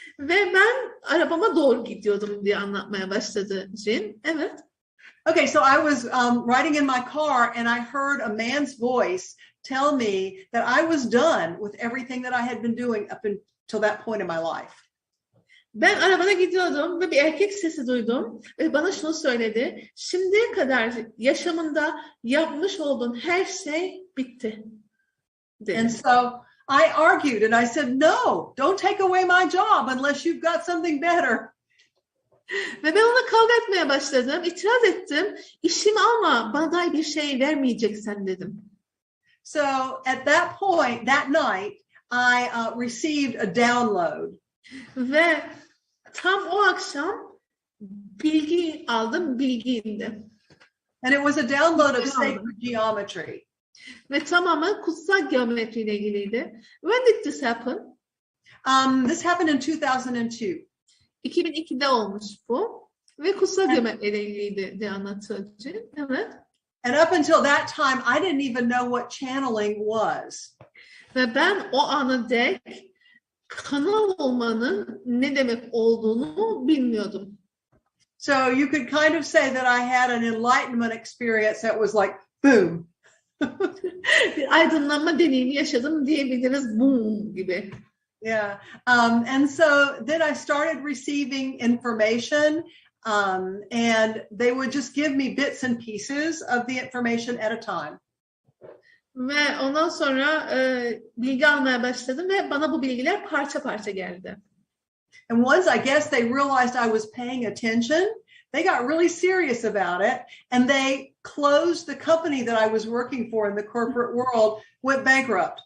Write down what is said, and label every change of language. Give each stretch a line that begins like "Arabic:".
Turkish: Ve ben arabama doğru gidiyordum diye anlatmaya başladı Jin. Evet.
English: Okay, so I was riding in my car and I heard a man's voice tell me that I was done with everything that I had been doing up until that point in my life.
Turkish: Ben arabada gidiyordum ve bir erkek sesi duydum ve bana şunu söyledi. Şimdiye kadar yaşamında yapmış olduğun her şey bitti. Dedi.
English: And so I argued and I said, no, don't take away my job unless you've got something better.
Turkish: Ve ben ona kavga etmeye başladım. İtiraz ettim. İşimi alma. Bana dair bir şey vermeyeceksen dedim.
English: So at that point, that night, I received a download.
Turkish: Ve tam o akşam bilgi aldım. Bilgi indi.
English: And it was a download of sacred geometry.
Turkish: Ve tamamı kutsal geometriyle ilgiliydi.
English: When did this happen? This happened in 2002.
Turkish: 2002'de olmuş bu. Ve kutsal geometriyle ilgiliydi diye anlatıyor. Evet.
English: And up until that time, I didn't even know what channeling was.
Turkish: Ve ben o ana dek kanal olmanın ne demek olduğunu bilmiyordum.
English: So you could kind of say that I had an enlightenment experience that was like, boom.
Turkish: Bir aydınlanma deneyimi yaşadım diyebiliriz, boom gibi.
English: Yeah. And so then I started receiving information, and they would just give me bits and pieces of the information at a time.
Turkish: Ve ondan sonra bilgi almaya başladım ve bana bu bilgiler parça parça geldi.
English: And once I guess they realized I was paying attention, they got really serious about it, and they closed the company that I was working for in the corporate world, went bankrupt.